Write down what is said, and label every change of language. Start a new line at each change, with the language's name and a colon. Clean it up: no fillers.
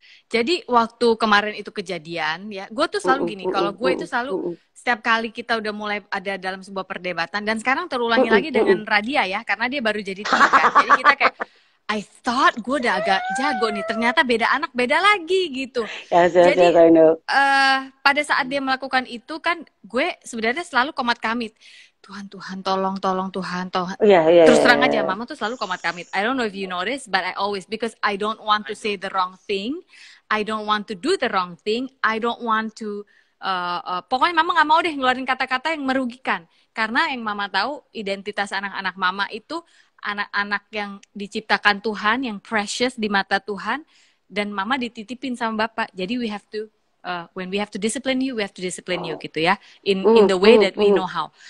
Indonesian: Jadi waktu kemarin itu kejadian ya, gue tuh selalu gini, kalau gue itu selalu setiap kali kita udah mulai ada dalam sebuah perdebatan, dan sekarang terulangi lagi dengan Radia ya, karena dia baru jadi teen kan. Jadi kita kayak,
English: I thought
Indonesian: gue udah agak jago nih, ternyata beda anak beda lagi gitu. Jadi pada saat dia melakukan itu kan, gue sebenarnya selalu komat kamit. Tuhan, tolong Tuhan. Terus terang aja, Mama tuh selalu komat kamit.
English: I don't know if you notice, but I always, because I don't want to say the wrong thing. I don't want to do the wrong thing. I don't want to,
Indonesian: pokoknya Mama gak mau deh ngeluarin kata-kata yang merugikan. Karena yang Mama tahu, identitas anak-anak Mama itu anak-anak yang diciptakan Tuhan, yang precious di mata Tuhan, dan Mama dititipin sama Bapak. Jadi
English: we have to, when we have to discipline you, we have to discipline you
Indonesian: gitu ya,
English: in the way that we know how.